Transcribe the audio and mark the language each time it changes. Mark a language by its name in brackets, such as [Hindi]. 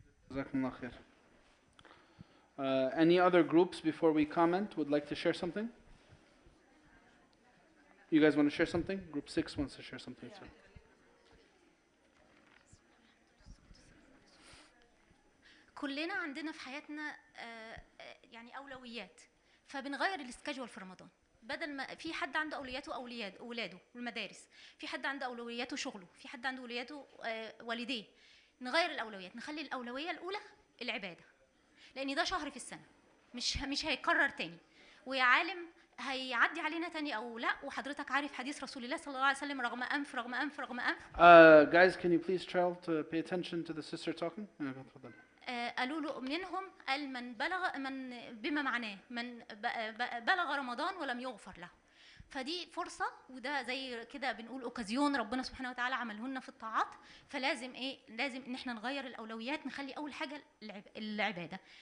[Arabic] Jazakumullah khair. [English] Any other groups before we comment would like to share something? You guys want to share something? Group 6 wants to share something too. [Arabic] كلنا عندنا في حياتنا يعني أولويات، فبنغير السكجول في رمضان. بدل ما في حد عنده أولوياته أولاده والمدارس، في حد عنده أولوياته شغله، في حد عنده أولوياته والديه. نغير الأولويات، نخلي الأولوية الأولى العبادة، لأن ده شهر في السنة مش هيكرر تاني. ويا عالم هيعدي علينا تاني أو لا، وحضرتك عارف حديث رسول الله صلى الله عليه وسلم رغم أنف رغم أنف رغم أنف. [English] Guys, can you please try to pay attention to the sister talking? [Arabic] قالوا له منهم قال من بما معناه من بلغ رمضان ولم يغفر له. فدي فرصة، وده زي كده بنقول اوكازيون ربنا سبحانه وتعالى عمله لنا في الطاعات. فلازم ايه، لازم ان احنا نغير الاولويات، نخلي اول حاجة العبادة.